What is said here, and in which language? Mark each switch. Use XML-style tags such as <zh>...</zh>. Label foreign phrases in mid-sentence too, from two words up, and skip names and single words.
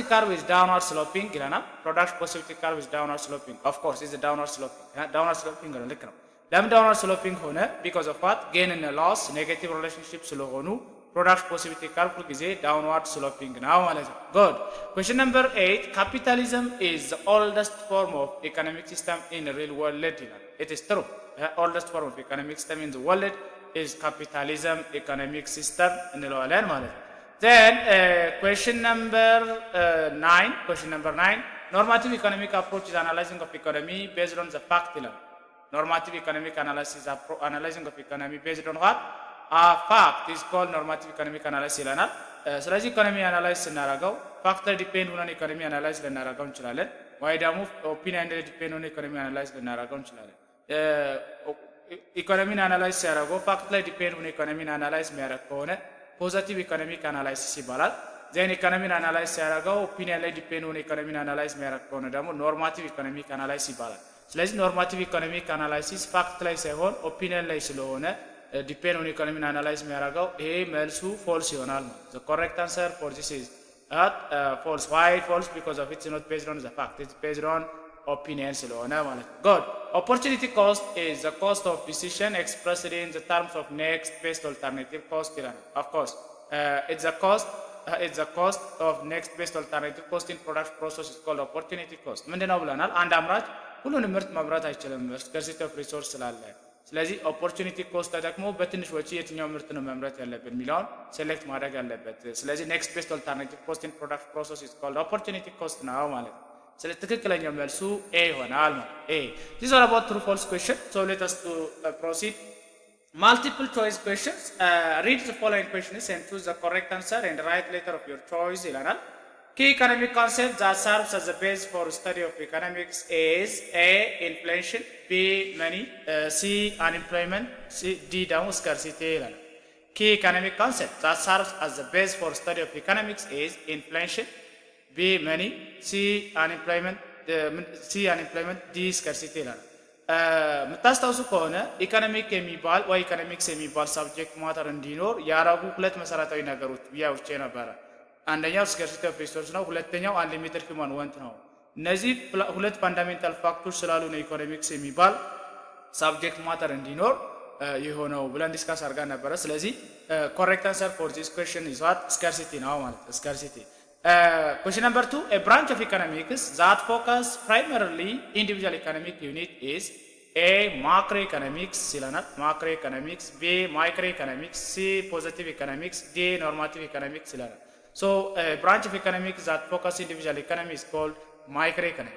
<en>curve is downward sloping ይላል። product possibility curve is downward sloping of course is downward sloping downward sloping</en> <am>ነው ልክ ነው።</am> <en>ለምን downward sloping ሆነ because of what gain and loss negative relationship ስለሆኑ product possibility curve ሁልጊዜ downward sloping</en> <am>ነው ማለት ነው</am> <en>good question number 8 capitalism is the oldest form of economic system in real world ይላል it is true the oldest form of economic system in the world is capitalism economic system</en> <am>እንለዋለን ማለት ነው</am> <en>then question number 9 normative economic approach is analyzing of economy based on the fact ይላል normative economic analyzing of economy based on what a fact is called normative economic analysis ይላል ስለዚህ economy analyze ስናደርገው factor depend ሆነን economy analyze</en> <am>ልናደርገው እንችላለን ወይ ደግሞ</am> <en>opinion depend ሆነን economy analyze</en> <am>ልናደርገው እንችላለን</am> <en>economy analyze ሲያደርገው ፋክት ላይ ዲፔንድ ሆነን economy analyze</en> <am>የሚያደርግ ከሆነ</am> <en>positive economic analysis ይባላል then economy analyze ሲያደርገው ኦፒኒየን ላይ ዲፔንድ ሆነን economy analyze</en> <am>የሚያደርግ ከሆነ ደግሞ</am> <en>normative economic analysis</en> <am>ይባላል ስለዚህ</am> <en>normative economic analysis fact</en> <am>ላይ ሳይሆን</am> <en>ኦፒኒየን</en> <am>ላይ ስለሆነ</am> <en>depend on economy analyze</en> <am>የሚያደርገው ይሄ መልሱ</am> <en>ፎልስ</en> <am>ይሆናል ማለት</am> <en>the correct answer for this is false why false because of it's not based on the fact it's based on opinion</en> <am>ስለሆነ ማለት ነው</am> <en>good opportunity cost is the cost of decision expressed in the terms of next best alternative cost ይላል of course it's the cost of next best alternative cost in product process is called opportunity cost</en> <am>ምንድነው ብለናል አንድ አምራች ሁሉንም ምርት ማምረት አይችልም</am> <en>scarcity of resource</en> <am>ስላለ ስለዚህ</am> <en>opportunity cost</en> <am>ተጠቅሞ በትንሽ ወጪ የትኛው ምርት ነው መምረት ያለብን የሚለውን</am> <en>ሴሌክት</en> <am>ማድረግ አለበት ስለዚህ</am> <en>next best alternative cost in product process is called opportunity cost</en> <am>ነው ማለት ነው ስለዚህ ትክክለኛው መልሱ ኤ ይሆናል ማለት ኤ</am> <en>this is all about true false question so let us to proceed multiple choice questions read the following questions and choose the correct answer and write letter of your choice ይላል key economic concept that serves as a base for study of economics is A. Inflation B. Money C. Unemployment D. Down scarcity key economic concept that serves as the base for study of economics is inflation B. Money C. Unemployment D.</en> <am>Scarcity የምታስታውሱ ከሆነ ኢኮኖሚክ የሚባል ወይ ኢኮኖሚክስ የሚባል</am> <en>subject matter</en> <am>እንዲኖር ያረጉ ሁለት መሰረታዊ ነገሮች ብያውቼ ነበረ</am> <en>አንደኛው scarcity of resource</en> <am>ነው ሁለተኛው</am> <en>unlimited human want</en> <am>ነው እነዚህ ሁለት</am> <en>fundamental factors</en> <am>ስላሉ ነው</am> <en>ኢኮኖሚክስ የሚባል subject matter</en> <am>እንዲኖር የሆነው ብለን</am> <en>ዲስካስ</en> <am>አድርገን ነበረ ስለዚህ</am> <en>correct answer for this question is what scarcity</en> <am>ነው ማለት</am> <en>scarcity question number 2 a branch of economics that focus primarily individual economic unit is A. macroeconomics ይላል macroeconomics B. microeconomics C. positive economics D. normative economics ይላል So a branch of economics that focus individual economy is called microeconomics.</en>